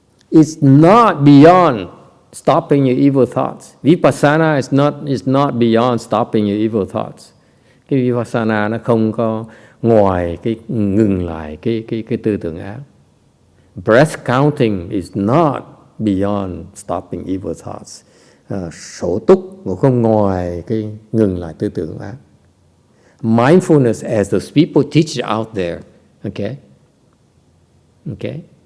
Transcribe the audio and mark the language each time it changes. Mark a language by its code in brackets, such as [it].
[en] It's not beyond stopping your evil thoughts. Vipassana is not beyond stopping your evil thoughts. [vi] Cái vipassana nó không có ngoài cái ngừng lại cái tư tưởng ác. [en] Breath counting is not beyond stopping evil thoughts. [vi] Sổ túc cũng không ngoài cái ngừng lại tư tưởng ác. [en] mindfulness as those people teach it out there, okay? Okay?